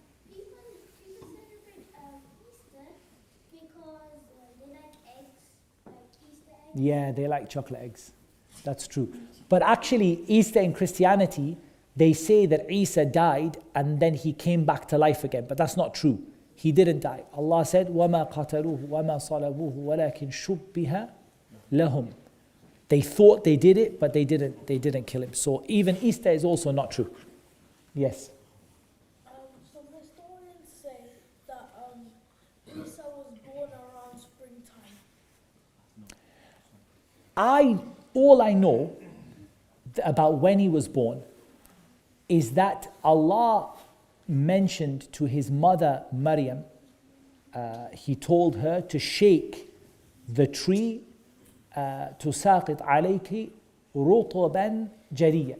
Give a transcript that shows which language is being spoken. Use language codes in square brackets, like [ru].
[en] People celebrate Easter because they like eggs, like Easter eggs. Yeah, they like chocolate eggs. That's true. But actually, Easter in Christianity, they say that Isa died and then he came back to life again. But that's not true. He didn't die. Allah said, [ar] وَمَا قَتَلُوهُ وَمَا صَلَبُوهُ وَلَكِنْ شُبِّهَ لَهُمْ. [en] They thought they did it, but they didn't kill him. So even Easter is also not true. Yes. Some historians say that Isa was born around springtime. All I know about when he was born is that Allah mentioned to his mother Maryam, he told her to shake the tree, [ar] تُسَاقِطْ عَلَيْكِ رُطُبًا جَرِيًّا.